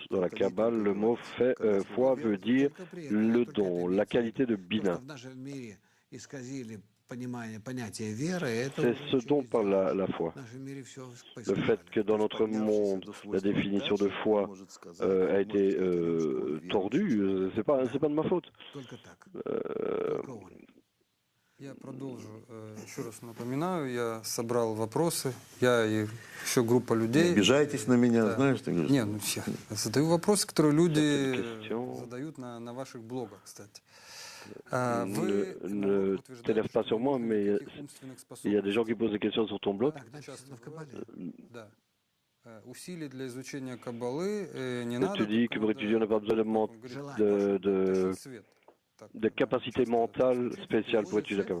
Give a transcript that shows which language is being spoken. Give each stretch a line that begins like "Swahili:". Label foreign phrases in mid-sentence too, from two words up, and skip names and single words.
French: Dans la Kabbale, le mot foi veut dire le don, la qualité de bina. C'est ce dont parle la foi. Le fait que dans notre monde, la définition de foi a été tordue, c'est pas de ma faute.
Russian: Я продолжу. Еще раз напоминаю, я собрал вопросы, я и еще группа людей. Не обижайтесь на меня, да. Знаешь, ты говоришь. Не, ну я задаю вопросы, которые люди задают на ваших блогах, кстати.
French: Ne t'élève pas sur moi, mais il y a des gens qui posent des questions sur ton blog. Tu dis que pour étudier, on n'a pas besoin de capacité mentale spéciale pour étudier la Kabbale.